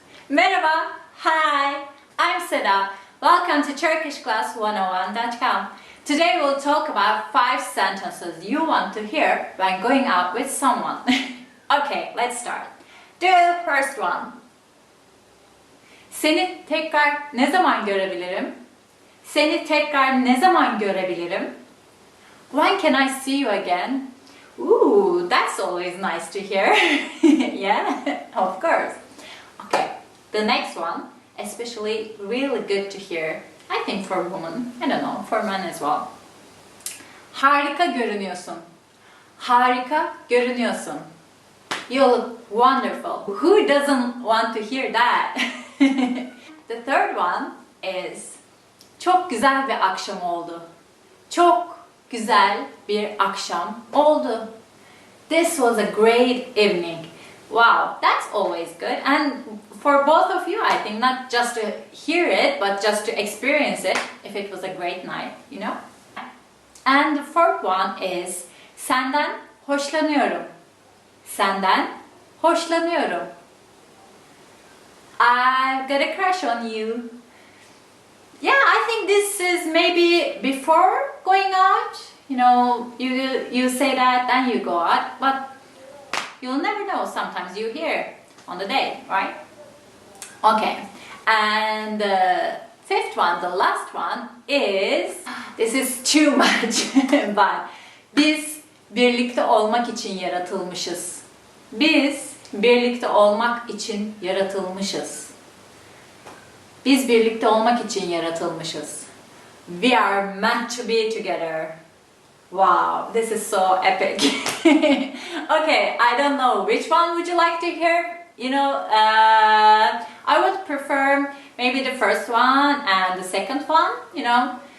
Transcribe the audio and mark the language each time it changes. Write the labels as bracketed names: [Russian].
[English] Merhaba, hi, I'm Seda. Welcome to TurkishClass101.com. Today we'll talk about 5 sentences you want to hear when going out with someone. Okay, let's start. The first one. [Turkish] Seni tekrar ne zaman görebilirim? Seni tekrar ne zaman görebilirim? [English] When can I see you again? Ooh, that's always nice to hear. Yeah, of course. Okay, the next one, especially really good to hear. I think for women, I don't know, for men as well. [Turkish] Harika görünüyorsun. Harika görünüyorsun. [English] You look wonderful. Who doesn't want to hear that? The third one is [Turkish] çok güzel bir akşam oldu. Çok güzel bir akşam oldu. [English] This was a great evening. Wow, that's always good. And for both of you, I think, not just to hear it, but just to experience it, if it was a great night, you know? And the fourth one is [Turkish] senden hoşlanıyorum. Senden hoşlanıyorum. [English] I've got a crush on you. Yeah, I think this is maybe before going out. You know, you say that, then you go out, but you'll never know. Sometimes you hear on the day, right? Okay, and the fifth one, the last one is, this is too much, but [Turkish] biz birlikte olmak için yaratılmışız. Biz birlikte olmak için yaratılmışız. Biz birlikte olmak için yaratılmışız. [English] We are meant to be together. Wow, this is so epic. Okay, I don't know, which one would you like to hear? You know, I would prefer maybe the first one and the second one, you know.